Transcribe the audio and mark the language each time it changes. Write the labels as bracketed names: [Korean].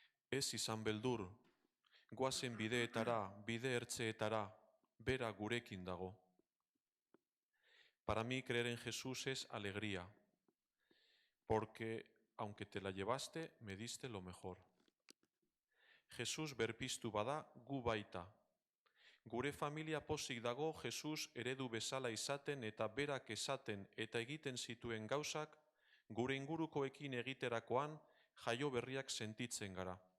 [Basque] Ez izan beldur, goazen bideetara, bide ertzeetara, bera gurekin dago. [Spanish] Para mí creer en Jesús es alegría, porque aunque te la llevaste, me diste lo mejor. [Basque] Jesús berpiztu bada gu baita. Gure familia pozik dago Jesús eredu bezala izaten eta berak esaten eta egiten zituen gauzak gure ingurukoekin egiterakoan jaio berriak sentitzen gara.